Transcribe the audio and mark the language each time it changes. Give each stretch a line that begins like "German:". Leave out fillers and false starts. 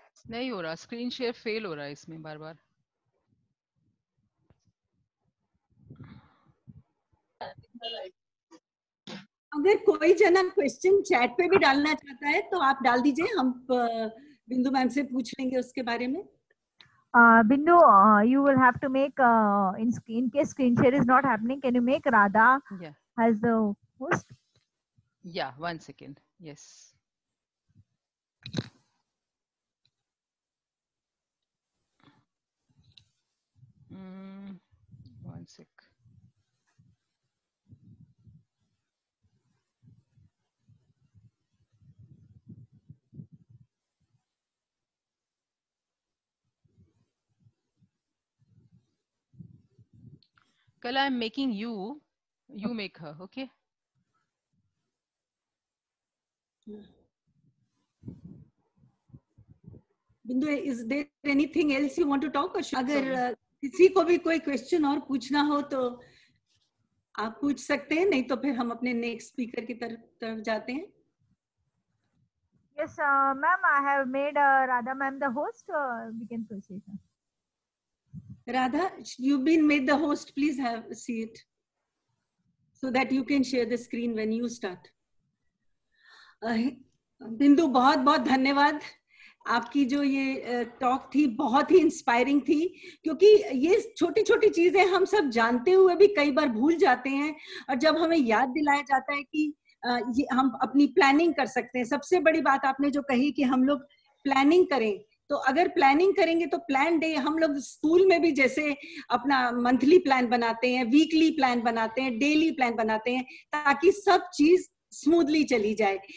Hindi: नहीं हो रहा, स्क्रीन शेयर फेल हो रहा है इसमें बार बार. अगर कोई जना क्वेश्चन चैट पे भी डालना चाहता है तो आप डाल दीजिए, हम बिंदु मैम से पूछ लेंगे उसके बारे में.
English: Bindu, you will have to make in case screen share is not happening, can you make Radha as the host? Yeah, 1 second. Yes. One sec. Kala, I'm making you. You make her, okay? Bindu, is there anything else you want to talk?
Hindi: अगर किसी को भी कोई question और पूछना हो तो आप पूछ सकते हैं, नहीं तो फिर हम अपने नेक्स्ट स्पीकर की तरफ जाते हैं.
English: Yes, ma'am, I have made Radha ma'am the host. We can proceed. Radha, you've been made the host. Please have a seat so that you can share the screen when you start.
Hindi: बिंदु, बहुत बहुत धन्यवाद। आपकी जो ये talk थी बहुत ही inspiring थी, क्योंकि ये छोटी छोटी चीजें हम सब जानते हुए भी कई बार भूल जाते हैं, और जब हमें याद दिलाया जाता है कि ये हम अपनी प्लानिंग कर सकते हैं। सबसे बड़ी बात आपने जो कही कि हम लोग प्लानिंग करें, तो अगर प्लानिंग करेंगे तो प्लान डे, हम लोग स्कूल में भी जैसे अपना मंथली प्लान बनाते हैं, वीकली प्लान बनाते हैं, डेली प्लान बनाते हैं, ताकि सब चीज स्मूथली चली जाए।